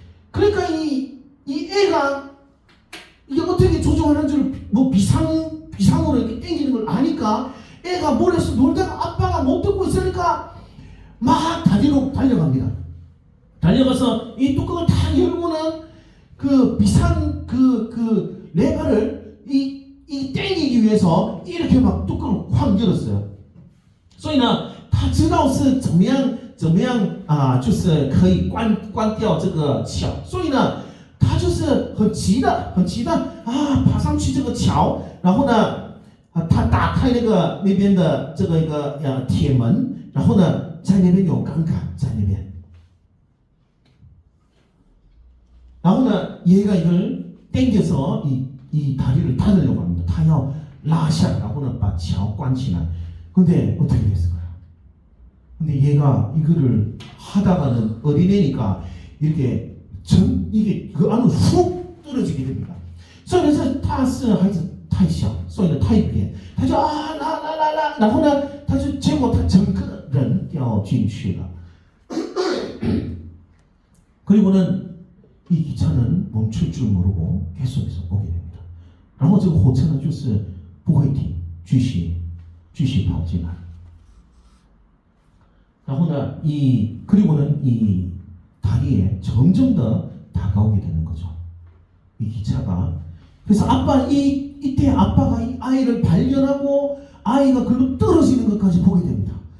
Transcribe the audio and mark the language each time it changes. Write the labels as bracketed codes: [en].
[ko] 그러니까 이 애가 이게 어떻게 조종하는 줄 뭐 비상으로 이렇게 당기는 걸 아니까 애가 몰래서 놀다가 아빠가 못 듣고 있으니까 막 다리로 달려갑니다. 달려가서 이 뚜껑을 다 열고는 그 비상 그 레버를 이 당기기 위해서 이렇게 막 뚜껑을 확 열었어요. [zh] 所以呢。他知道是怎么样就是可以关掉这个桥，所以呢，他就是很急的爬上去这个桥，然后呢，他打开那边的这个一个铁门，然后呢，在那边有杠杆在那边，然后呢， [ko] 얘가 이걸 당겨서 이 다리를 닫으려고 합니다. [zh] 他要拉下，然后呢，把桥关起来。 [ko] 근데 어떻게 됐을까요? 근데 얘가 이거를 하다가는 어린애니까 이게 그 안으로 훅 떨어지게 됩니다. [zh] 所以呢，他是孩子太小，所以呢太扁，他就啦，然后呢，结果他整个人掉进去了。 [ko] 그리고는 이 기차는 멈출 줄 모르고 계속해서 오게 됩니다. [zh] 然后这个火车呢就是不会停，继续跑进来。然后呢， [ko] 그리고는 이 다리에 점점 더 다가오게 되는 거죠. 이 기차가 그래서 이때 아빠가 이 아이를 발견하고 아이가 글로 떨어지는 것까지 보게 됩니다.